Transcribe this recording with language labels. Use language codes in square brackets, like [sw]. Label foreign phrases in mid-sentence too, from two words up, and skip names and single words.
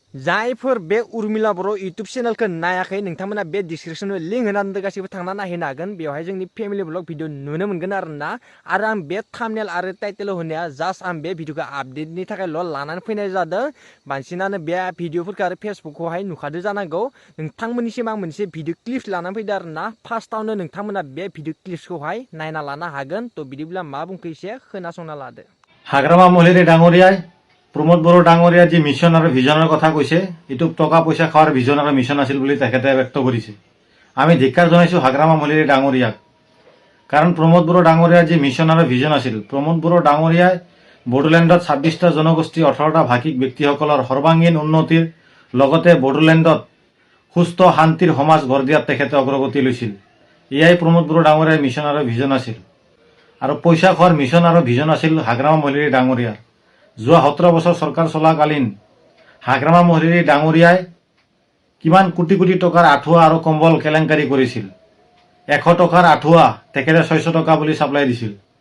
[brx] जायफोर बे उर्मिला बर' इउटुब चेनेलखौ नायाखै नोंथांमोना बे डिसक्रिपसनाव लिंक होनानै गासैबो थांना नायहैनो हागोन बेवहाय जोंनि [en] family blog video [brx] नुनो मोनगोन आरोना आरो आं बे थाम्बनेल आरो टाइटेलाव होनाया जास्ट आं बे भिडिअखौ आपडेटनि थाखायल' लानानै फैनाय जादों बांसिनानो बे भिडिअफोरखौ आरो फेसबुकखौहाय नुखादो जानांगौ नोंथांमोननिसिम आं मोनसे [en] video clips [brx] लानानै फैदों आरोना फार्स्टआवनो नोंथांमोना बे भिडिअ क्लिप्सखौहाय नायना लानो हागोन थ' बिदिब्ला मा बुंखो एसे खोनासंना लादो [as] हाग्रामा महिलारी डाঙৰীয়াই प्रमोद बर' डाঙৰীয়াৰ যি মিছন আৰু ভিজনৰ কথা কৈছে এইটো টকা পইচা খোৱাৰ ভিজন আৰু মিছন আছিল বুলি তেখেতে ব্যক্ত কৰিছে আমি ধিক্কাৰ জনাইছো হাগ্ৰামা মহিলাৰী ডাঙৰীয়াক কাৰণ প্ৰমোদ বড়ো ডাঙৰীয়াৰ যি মিছন আৰু ভিজন আছিল প্ৰমোদ বড়ো ডাঙৰীয়াই বড়োলেণ্ডত 26টা জনগোষ্ঠী 18টা ভাষিক ব্যক্তিসকলৰ সৰ্বাংগীন উন্নতিৰ লগতে বড়োলেণ্ডত সুস্থ শান্তিৰ সমাজ গঢ় দিয়াত তেখেতে অগ্ৰগতি লৈছিল এয়াই প্ৰমোদ বড়ো ডাঙৰীয়াৰ মিছন আৰু ভিজন আছিল আৰু পইচা খোৱাৰ মিছন আৰু ভিজন আছিল হাগ্ৰামা মহিলাৰী ডাঙৰীয়াৰ যোৱা 17 বছৰ চৰকাৰ চলাকালীন হাগ্ৰামা মহিলাৰী ডাঙৰীয়াই কিমান কোটি কোটি টকাৰ আঁঠুৱা আৰু কম্বল কেলেংকাৰী কৰিছিল 100 টকাৰ আঁঠুৱা তেখেতে 600 টকা বুলি সাপ্লাই দিছিল